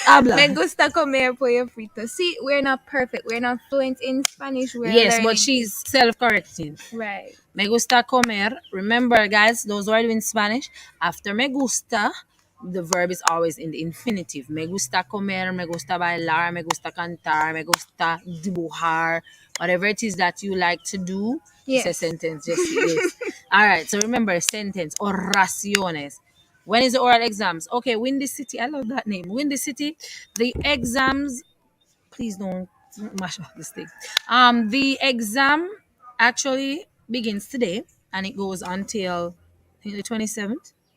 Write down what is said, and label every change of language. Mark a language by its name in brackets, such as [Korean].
[Spanish] Me gusta comer pollo frito. [English] See, we're not perfect. We're not fluent in Spanish. Yes, but she's self-correcting. Right. [Spanish] Me gusta comer. [English] Remember, guys, those who are doing Spanish, after me gusta, the verb is always in the infinitive. [Spanish] Me gusta comer, me gusta bailar, me gusta cantar, me gusta dibujar. [English] Whatever it is that you like to do, yes. It's a sentence. Yes. All right, so remember, sentence. Oraciones. When is the oral exams? Okay, Windy City. I love that name. Windy City. The exams. Please don't mash up this thing. The exam actually begins today and it goes until I think the 27th.